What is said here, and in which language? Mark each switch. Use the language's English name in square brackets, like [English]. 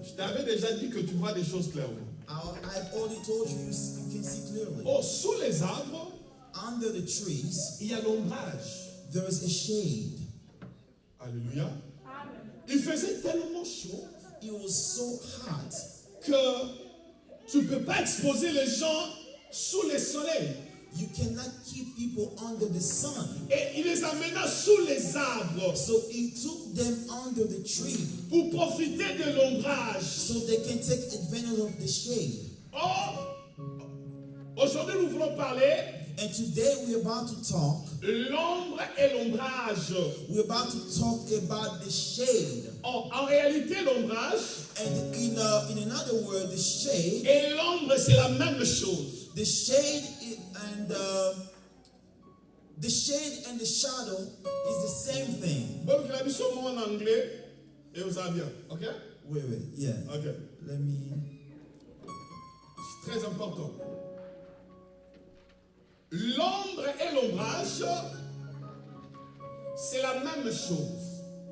[French] Je t'avais déjà dit que tu vois des choses clairement. [English] I've already told you, you can see clearly. [French] Oh, sous les arbres, [English] Under the trees, [French] il y a l'ombrage. [English] there is a shade. [French] Alléluia. Il faisait tellement chaud [English] It was so hot [French] que tu ne peux pas exposer les gens sous le soleil. [English] you cannot keep people under the sun. [French] Et il les amena sous les arbres [English] So he took them under the tree [French] pour profiter de l'ombrage. [English] so they can take advantage of the shade. [French] Or, aujourd'hui nous voulons parler [English] And today we're about to talk. [French] l'ombre et l'ombrage. [English] We're about to talk about the shade. [French] Or, en réalité, l'ombrage [English] And in another word, the shade, [French] et l'ombre, c'est la même chose. [English] the shade and The shade and the shadow is the same thing. [French] Bon, il a mis son mot en anglais et vous allez bien. [English] Ok? Wait, yeah. Ok. Let me. [French] C'est très important. L'ombre et l'ombrage, c'est la même chose.